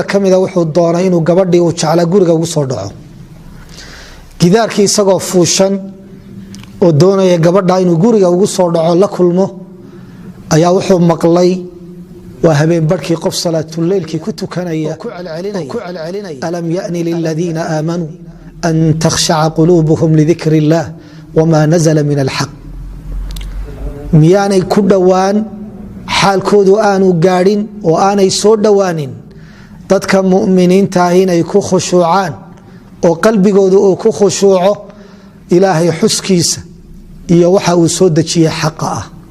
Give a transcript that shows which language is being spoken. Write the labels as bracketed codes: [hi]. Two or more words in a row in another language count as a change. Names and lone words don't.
[so] kamida wuxuu doonay inuu gabadhii uu jeclaa guriga ugu soo dhaco gidaarkii isagoo fuushan oo doonaya gabadha inuu guriga ugu soo dhaco la kulmo ayaa wuxuu maqlay waa habeen barkii qof salaatul leelkii ku tukanaya ku celcelinaya [ar] ألم يأن للذين آمنوا أن تخشع قلوبهم لذكر الله وما نزل من الحق [so] miyaanay ku dhawaan xaalkoodu aanu gaadhin oo aanay soo dhawaanin dadka mu'miniinta ah inay ku khushuucaan oo qalbigoodu uu ku khushuuco ilaahay xuskiisa iyo waxa uu soo dajiyay xaq ah